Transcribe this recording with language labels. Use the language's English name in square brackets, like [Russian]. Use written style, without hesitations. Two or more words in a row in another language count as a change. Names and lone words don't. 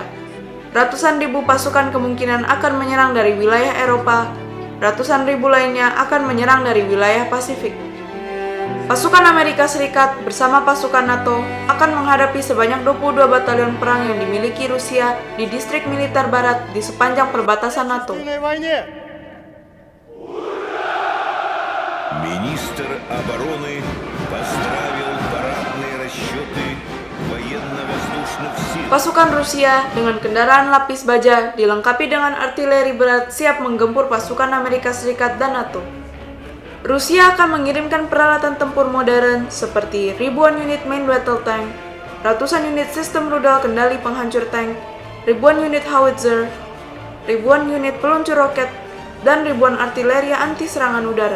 [Indonesian] Ratusan ribu pasukan kemungkinan akan menyerang dari wilayah Eropa, ratusan ribu lainnya akan menyerang dari wilayah Pasifik. Pasukan Amerika Serikat bersama pasukan NATO akan menghadapi sebanyak 22 batalion perang yang dimiliki Rusia di distrik militer barat di sepanjang perbatasan NATO. [Russian] Министр обороны поздравил парадные расчеты военно-воздушных сил. [Indonesian] Pasukan Rusia dengan kendaraan lapis baja dilengkapi dengan artileri berat siap menggempur pasukan Amerika Serikat dan NATO. Rusia akan mengirimkan peralatan tempur modern seperti ribuan unit [English] main battle tank, [Indonesian] ratusan unit sistem rudal kendali penghancur tank, ribuan unit howitzer, ribuan unit peluncur roket, dan ribuan artileri anti serangan udara.